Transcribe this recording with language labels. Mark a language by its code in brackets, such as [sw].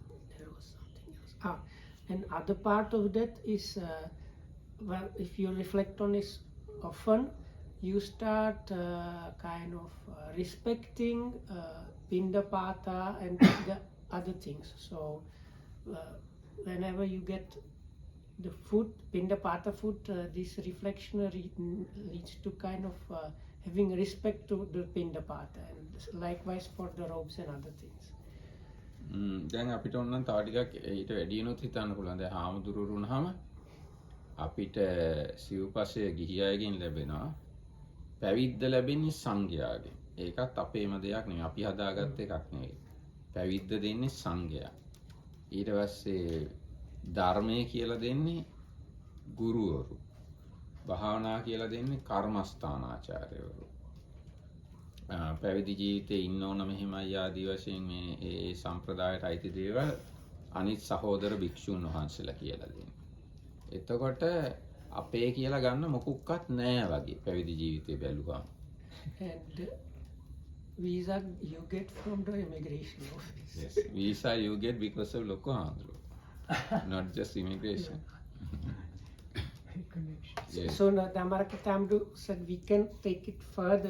[en] There was something else. And other part of that is, if you reflect on this often, you start kind of respecting pindapata and the other things. So whenever you get the food, pindapata food, this reflection leads to kind of having respect to the pindapata, and likewise for the robes and other things. [si] දැන් අපිට ඕනනම් තව ටිකක් ඊට වැඩියනොත් හිතන්න පුළුවන්. දැන් හාමුදුරුවෝ වුණාම අපිට සිව්පසය ගිහි අයගෙන් ලැබෙනවා. පැවිද්ද ලැබෙන්නේ සංඝයාගෙන්. ඒකත් අපේම දෙයක් නෙවෙයි. අපි හදාගත්ත එකක් නෙවෙයි. පැවිද්ද දෙන්නේ සංඝයා. ඊට පස්සේ ධර්මය කියලා දෙන්නේ ගුරුවරු. භාවනා කියලා දෙන්නේ කර්මස්ථානාචාර්යවරු. පැවිදි ජීවිතේ ඉන්න ඕන මෙහෙමයි ආදී වශයෙන් මේ ඒ සම්ප්‍රදායට අයිති දේවල් අනිත් සහෝදර භික්ෂුන් වහන්සේලා කියලා දෙන්නේ. එතකොට අපේ කියලා ගන්න මොකුක්වත් නැහැ වගේ පැවිදි ජීවිතේ බැලුවාම. [en] And visa you get from the immigration office. Yes, visa you get because of Loko Andhra. Not just immigration. Yes. So Dhammarakathamdu said we can take it further.